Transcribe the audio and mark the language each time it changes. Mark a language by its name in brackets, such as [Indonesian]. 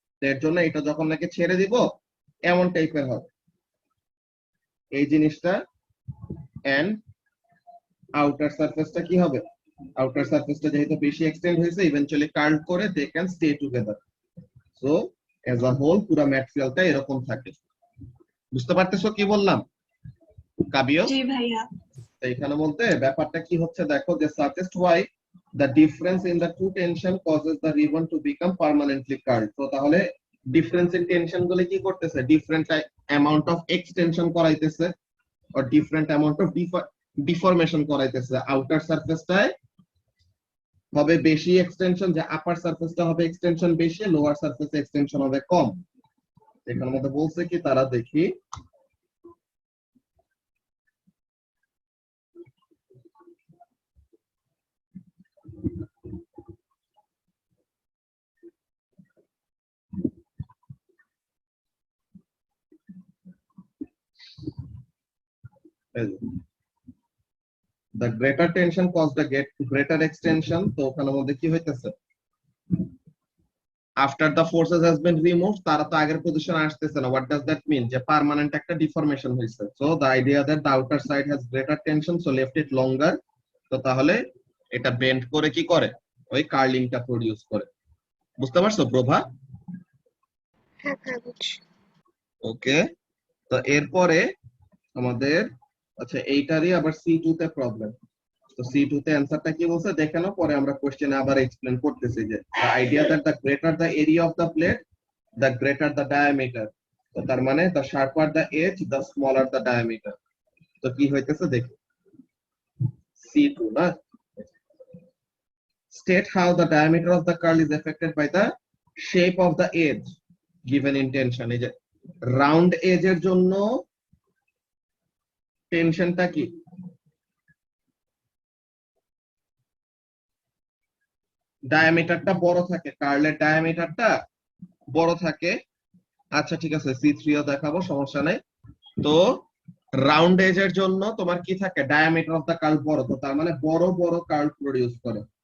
[Bangla] তো এর জন্য এটা যখন নাকি ছেড়ে দিব এমন টাইপের হবে এই জিনিসটা। এন্ড আউটার সারফেসটা কি হবে, আউটার সারফেসটা যেহেতু বেশি এক্সটেন্ড হয়েছে ইভেন্চুয়ালি কার্ল করে [English] They can stay together. So as a whole [Bangla] পুরো ম্যাটেরিয়ালটা এরকম থাকে। বুঝতে পারতেছো কি বললাম কাবিও? জি ভাইয়া। এখানে বলতে ব্যাপারটা কি হচ্ছে দেখো, [English] যে suggest why the difference in the two tension causes the ribbon to become permanently curled. [Bangla] তো তাহলে ডিফারেন্স ইন টেনশন গুলো কি করতেছে, different amount of extension করাইতেছে আর different amount of deformation করাইতেছে। Outer সারফেসটায় হবে বেশি এক্সটেনশন, যে আপার সারফেসটা হবে এক্সটেনশন বেশি, লোয়ার সারফেসে এক্সটেনশন হবে কম। এখানে মধ্যে বলছে কি তারা দেখি, [English] the greater tension caused the greater extension। [Bangla] তো ওখানে মধ্যে কি হইতেছে, [English] after the forces has been removed [Bangla] তারা তো আগের পজিশন আসতেছে না। [English] what does that mean, [Bangla] যে পার্মানেন্ট একটা ডিফরমেশন হইছে। [English] so the idea that the outer side has greater tension so left it longer, [Bangla] তো তাহলে এটা বেন্ড করে কি করে, ওই কার্লিংটা প্রোডিউস করে। বুঝতে পারছো প্রভা? ওকে, তো এরপরে আমাদের আচ্ছা এইটারই আবার C2 তে প্রবলেম। তো C2 তে অ্যানসারটা কি বলছে দেখে নাও, পরে আমরা কোশ্চেনে আবার এক্সপ্লেন করতেছি যে [English] the idea that the greater the area of the plate the greater the diameter, [Bangla] তো তার মানে [English] the sharper the edge the smaller the diameter। [Bangla] তো কি হইতেছে দেখি, [English] C2 না, state how the diameter of the curl is affected by the shape of the edge given in tension। [Bangla] এই যে রাউন্ড এজ এর জন্য টেনশনটা কি, ডায়ামিটারটা বড় থাকে, কার্লের ডায়ামিটারটা বড় থাকে। আচ্ছা ঠিক আছে, C3 ও দেখাবো, সমস্যা নাই। তো রাউন্ড এজ এর জন্য তোমার কি থাকে, [English] diameter of the curl [Bangla] বড়, তো তার মানে বড় বড় কার্ল প্রোডিউস করে।